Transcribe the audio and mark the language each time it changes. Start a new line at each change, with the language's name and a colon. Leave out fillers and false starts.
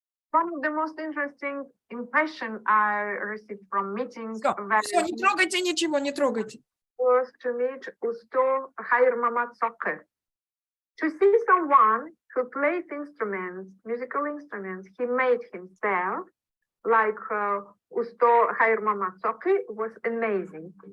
English: One of the most interesting impression I received from meeting
Russian: Все, не трогайте ничего, не трогайте.
English: was to meet Usto Khair Mamat Soker. To see someone who plays instruments, musical instruments, he made himself, like Usto Khair Mamat Soker, was amazing.